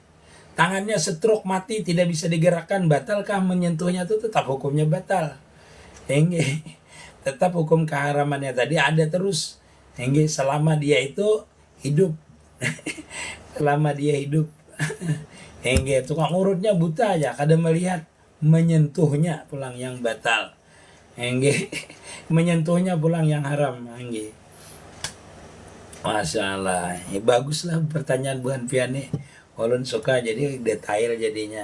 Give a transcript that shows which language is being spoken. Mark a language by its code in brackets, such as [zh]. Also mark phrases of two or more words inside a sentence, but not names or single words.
[id] Tangannya stroke mati, tidak bisa digerakkan, batalkah menyentuhnya? Itu tetap hukumnya batal. Tetap hukum keharamannya tadi ada terus. Selama dia itu hidup. Selama dia hidup. Tukang urutnya buta aja, kada melihat, menyentuhnya pulang yang batal. Menyentuhnya pulang yang haram. [ar] ما شاء الله. [id] Baguslah pertanyaan buhan pian nih. Ulun suka jadi detail jadinya.